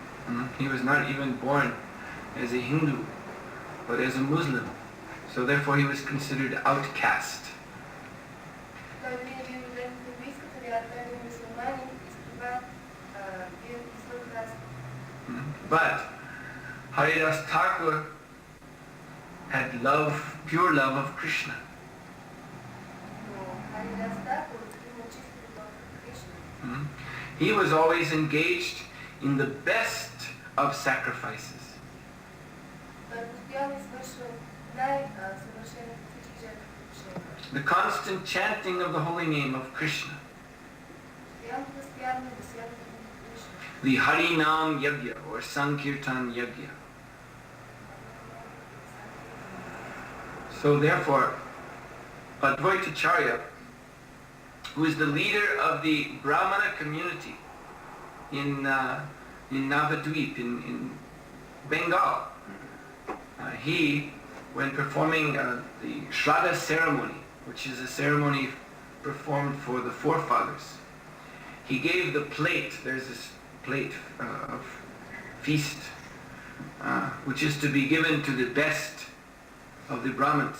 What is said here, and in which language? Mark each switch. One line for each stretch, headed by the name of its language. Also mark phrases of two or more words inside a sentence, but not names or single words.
English: He was not even born as a Hindu, but as a Muslim. So therefore he was considered outcast.
Bulgarian: Той вие бил роден в индуистката вяра, той бил мюсюлманин и за това бил извън каста.
English: But Haridas Thakur had love, pure love of Krishna.
Bulgarian: Но Харидас Такур имал чиста любов към Кришна.
English: He was always engaged in the best of sacrifices.
Bulgarian: Той постоянно извършвал най-съвършените всички жертвоприношения.
English: The constant chanting of the holy name of Krishna.
Bulgarian: Постоянното възпяване на святото име на Кришна.
Sanskrit: The हरिनाम यज्ञ or संकीर्तन यज्ञ.
English: So therefore, Advaitacharya, who is the leader of the Brahmana community in Navadvip, in Bengal, he, when performing the Shraddha ceremony, which is a ceremony performed for the forefathers, he gave the plate, there's this plate of feast, which is to be given to the best of the Brahmins.